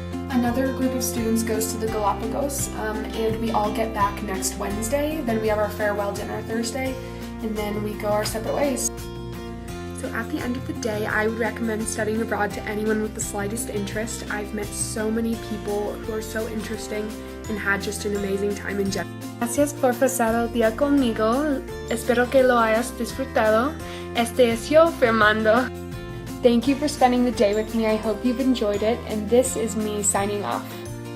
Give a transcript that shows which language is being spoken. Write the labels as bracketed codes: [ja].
[en] Another group of students goes to the Galapagos and we all get back next Wednesday. Then we have our farewell dinner Thursday and then we go our separate ways. So at the end of the day, I would recommend studying abroad to anyone with the slightest interest. I've met so many people who are so interesting and had just an amazing time in general. [es] Gracias por pasar el día conmigo. Espero que lo hayas disfrutado. Este es yo, Fernando. [en] Thank you for spending the day with me. I hope you've enjoyed it, and this is me signing off.